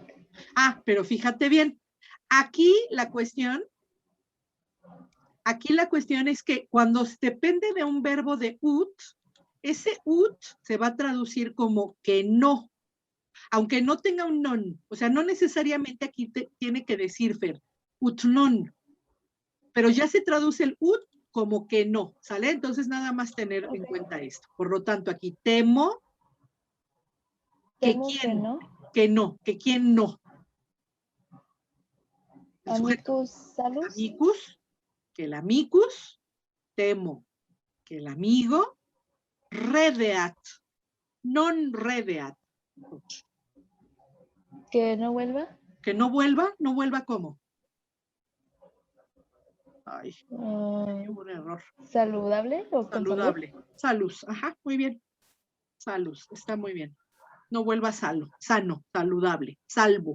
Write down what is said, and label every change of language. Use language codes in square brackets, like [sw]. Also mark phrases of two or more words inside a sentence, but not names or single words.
[es] Pero fíjate bien, aquí la cuestión es que cuando depende de un verbo de ut, ese ut se va a traducir como que no, aunque no tenga un non, o sea, no necesariamente aquí tiene que decir Fer, [la] ut non, [es] pero ya se traduce el ut como que no, ¿sale? Entonces nada más tener en cuenta esto. Por lo tanto, aquí temo que quién, que quién no. [la] Amicus salus. Amicus, [es] que el amicus, temo que el amigo, [la] redeat, non redeat. [es] Que no vuelva. Que no vuelva, no vuelva ¿cómo? Ay, hubo un error. ¿Saludable o con saludable? Salus, ajá, muy bien. Salus, está muy bien. No vuelva sano, saludable, salvo.